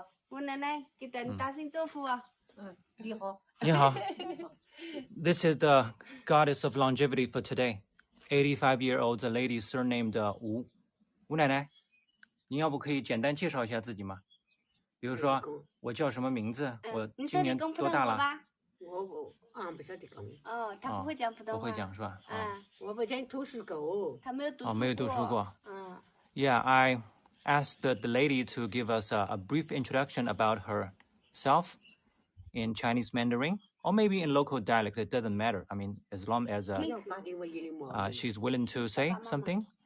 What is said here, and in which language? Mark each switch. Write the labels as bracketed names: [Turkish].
[Chinese] 吴奶奶，给你打声招呼啊。你好。你好。 [English] This is the goddess of longevity for today. 85-year-old lady surnamed Wu. [Chinese] 吴奶奶，您要不可以简单介绍一下自己吗？比如说，我叫什么名字？我今年多大了？我不晓得讲。哦，他不会讲普通话。不会讲是吧？我不想读书过。他没有读书过。没有读书过。 [English] Yeah, I asked the lady to give us a brief introduction about herself in Chinese Mandarin, or maybe in local dialect. It doesn't matter. I mean, as long as she's willing to say something.